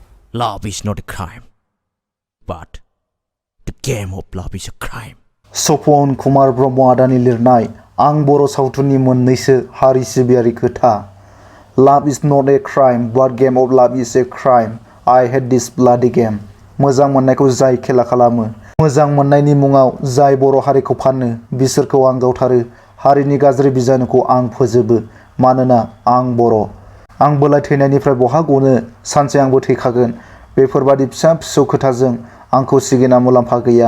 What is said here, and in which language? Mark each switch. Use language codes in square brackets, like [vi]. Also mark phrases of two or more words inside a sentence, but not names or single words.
[en] Love is not a crime, but the game of love is a crime. [brx] सपन कुमार ब्रह्म आदानि लिरनाय आं बर' सावथुननि मोननैसो हारि सिबियारि खोथा। [en] Love is not a crime, but game of love is a crime. I hate this bloody game. [brx] मोजां मोननायखौ जाय खेला खालामो, मोजां मोननायनि मुङाव जाय बर' हारिखौ फानो, बिसोरखौ आं गावथारो। हारिनि गाज्रि बिजानुखौ आं फोजोबो, मानोना आं बर'। आंबोलाय थैनायनिफ्राय बहा गनो, सानसे आंबो थैखागोन। बेफोरबादि फिसा फिसौ खोथाजों आंखौ सिगिना मुलाम्फा गैया।